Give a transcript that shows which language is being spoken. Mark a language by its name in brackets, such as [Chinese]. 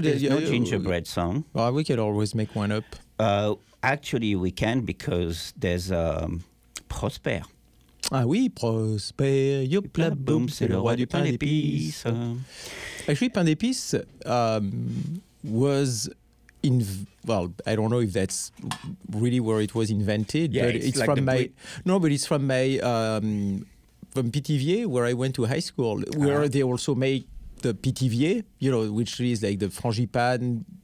[English] there's no gingerbread song. Well, we could always make one up. Actually, we can because there's Prosper. [French] Ah oui, Prosper, yop, la boum, c'est le roi du pain d'épices. [English] Actually, pain d'épices... was in, well, I don't know if that's really where it was invented, but it's from Pithiviers, where I went to high school, where they also make the Pithiviers, you know, which is like the frangipane.